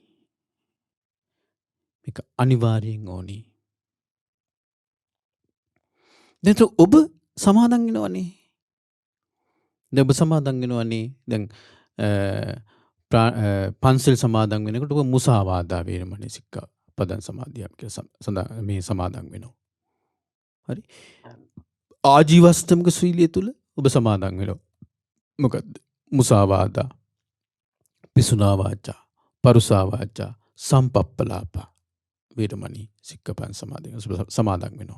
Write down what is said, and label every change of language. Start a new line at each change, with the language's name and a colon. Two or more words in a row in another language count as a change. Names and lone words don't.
Sinhala: මේක අනිවාර්යෙන් ඕනි. දැන් ඔබ සමාදන් වෙනවනේ. දැන් ඔබ සමාදන් වෙනවනේ. දැන් පන්සල් සමාදන් වෙනකොට ඔබ
Pali: මුසාවාදා වේරමණී සික්ඛාපදං සමාදියාමි
Sinhala: කියලා මේ සමාදන් වෙනවා. හරි? ආජීවස්තමික සීලය තුල ඔබ සමාදන් වෙනවා. මොකද්ද?
Pali: මුසාවාදා, පිසුනා වාචා, පරුසා වාචා, සම්පප්පලාපා වේරමණී සික්ඛාපදං
Sinhala: සමාදන් වෙනවා.